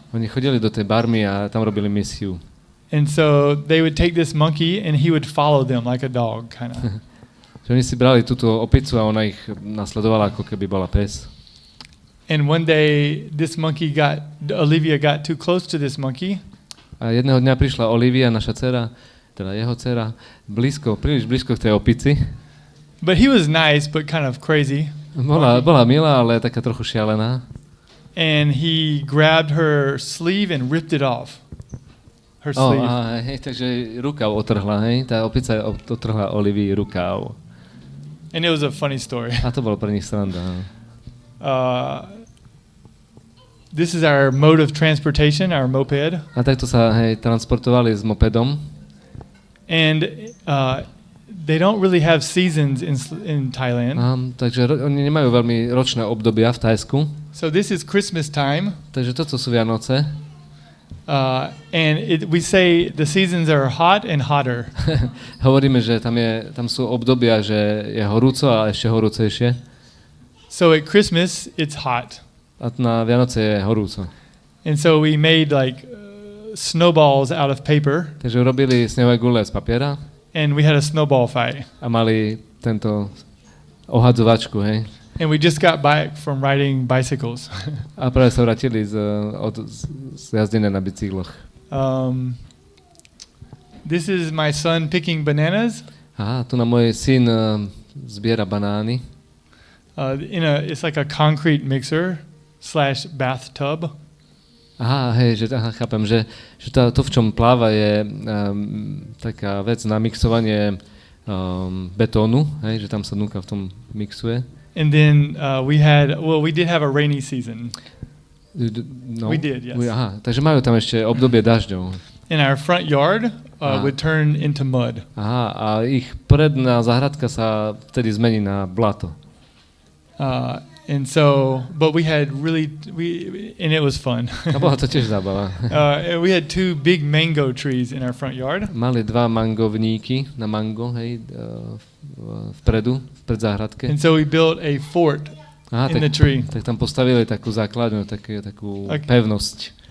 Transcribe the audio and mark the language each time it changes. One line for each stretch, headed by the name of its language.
Slovak: Oni chodili do tej Barmy a tam robili misiu.
English: And so they would take this monkey and he would follow them like a dog, kind of.
Slovak: Oni si brali túto opicu a ona ich nasledovala, ako keby bola pes.
English: And one day Olivia got too close to this monkey.
Slovak: A jedného dňa prišla Olivia, naša dcera, teda jeho dcera, príliš blízko k tej opici.
English: But he was nice, but kind of crazy.
Slovak: Bola milá, ale taká trochu šialená.
English: And he grabbed her sleeve and ripped it off. Her sleeve.
Slovak: Takže rukav otrhla, hej? Tá opica otrhla Olivii rukav.
English: And it was a funny story.
Slovak: A to bolo pre nich sranda.
English: This is our mode of transportation, our moped.
Slovak: A takto sa transportovali s mopedom.
English: And they don't really have seasons in Thailand.
Slovak: Takže oni nemajú veľmi ročné obdobia v Thajsku.
English: So this is Christmas time.
Slovak: Takže toto sú Vianoce.
English: And we say the seasons are hot and hotter.
Slovak: Hovoríme, že tam sú obdobia, že je horúco a ešte horúcejšie.
English: So at Christmas it's hot.
Slovak: A na Vianoce je horúco.
English: And so we made snowballs out of paper.
Slovak: Takže urobili snehové gule z papiera.
English: And we had a snowball fight.
Slovak: A mali tento ohadzovačku, hej.
English: And we just got back from riding bicycles.
Slovak: A práve sa vrátili z jazdenia na bicykloch.
English: This is my son picking bananas.
Slovak: Tu na môj syn zbiera banány.
English: It's like a concrete mixer / bathtub.
Slovak: Chápem, že to, v čom pláva, je taká vec na mixovanie betónu, hej, že tam sa dnuka v tom mixuje.
English: And then we did have a rainy season.
Slovak: No.
English: We did, yes.
Slovak: Takže majú tam ešte obdobie dažďov.
English: And our front yard would turn into mud.
Slovak: A ich predná záhradka sa vtedy zmení na blato.
English: And so, but and it was fun.
Slovak: A bola to tiež zábava.
English: We had 2 big mango trees in our front yard.
Slovak: Mali 2 mangovníky na mango, hej, vpred záhradke.
English: And so we built a fort in the tree.
Slovak: Tak tam postavili takú základňu, takú pevnosť.